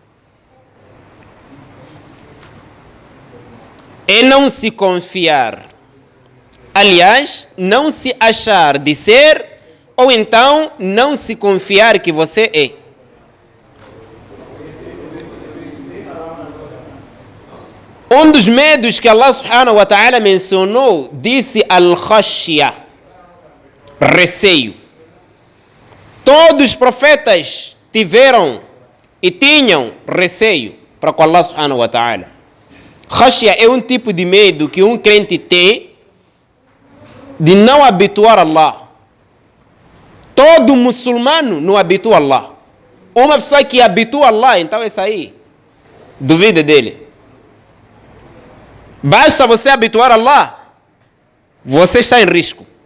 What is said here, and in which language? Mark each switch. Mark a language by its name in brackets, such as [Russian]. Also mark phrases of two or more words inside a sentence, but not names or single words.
[Portuguese] É não se confiar. Aliás, não se achar de ser, ou então não se confiar que você é. Um dos medos que Allah [Arabic] سبحانه وتعالى [Portuguese] mencionou, disse al-khashya, receio. Todos os profetas tiveram e tinham receio para com Allah [Arabic] سبحانه وتعالى. [Portuguese] Khashya é um tipo de medo que um crente tem de não habituar Allah. Todo muçulmano não habitua Allah. Uma pessoa que habitua Allah, então essa aí, duvida dele. Basta você habituar Allah, você está em risco.